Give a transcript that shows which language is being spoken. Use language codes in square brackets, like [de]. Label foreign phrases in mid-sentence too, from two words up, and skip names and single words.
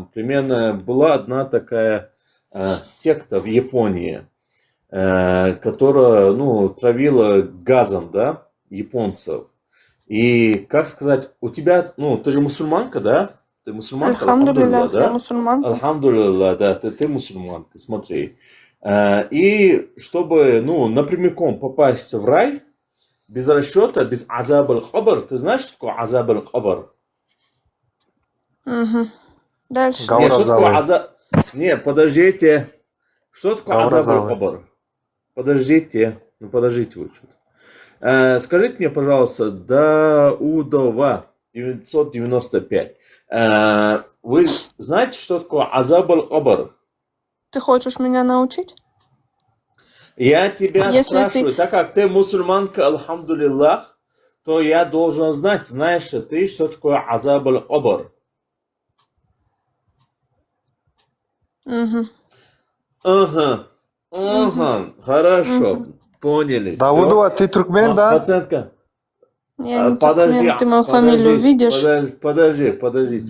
[ru] Примерно была одна такая секта в Японии, которая, травила газом, да, японцев. И, как сказать, у тебя, ты же мусульманка, да? Ты мусульманка? Альхамдулилля, да? я мусульманка. Альхамдулилля, да, ты мусульманка, смотри. И чтобы, напрямиком попасть в рай, без расчета, без [ar] عذاب القبر, [ru] ты знаешь, что такое [ar] عذاب القبر? [ru] Угу. Дальше. Не, подождите. Что такое [ar] عذاب القبر? [ru] Подождите вы что-то. Скажите мне, пожалуйста, Даудова, 995. Вы знаете, что такое [ar] عذاب القبر? [ru] Ты хочешь меня научить? Я тебя спрашиваю, так как ты мусульманка, альхамдулиллах, то я должен знать, знаешь ли ты, что такое [ar] عذاب القبر? [ru] Ага, хорошо, поняли. Даудова, ты туркмен, да? Пациентка. Я не туркмен, ты мою фамилию видишь? Подождите.